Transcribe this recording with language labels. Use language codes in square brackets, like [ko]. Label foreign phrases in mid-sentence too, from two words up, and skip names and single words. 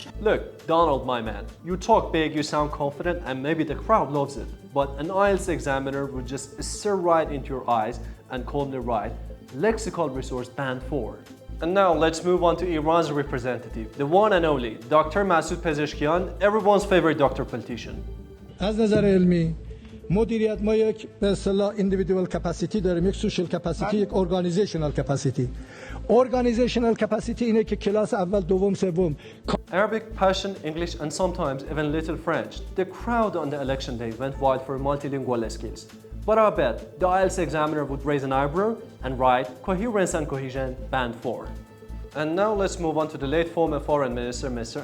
[en] Look, Donald, my man, you talk big, you sound confident, and maybe the crowd loves it. But an IELTS examiner would just stare right into your eyes and calmly write, Lexical Resource Band 4. And now let's move on to Iran's representative, the one and only, Dr. Pezeshkian, everyone's favorite doctor politician. [fa] از نظر علمی مدیریت ما یک به اصطلاح [en] individual capacity [fa] داریم، یک [en] social capacity، [fa] یک [en] organizational capacity. Organizational capacity [fa] اینه که کلاس اول، دوم، سوم. [en] Arabic, Persian, English and sometimes even little French. The crowd on the election day went wild for multilingual skills. But I bet the IELTS examiner would raise an eyebrow and write Coherence and Cohesion Band 4. And now let's move on to the late former foreign minister, Mr.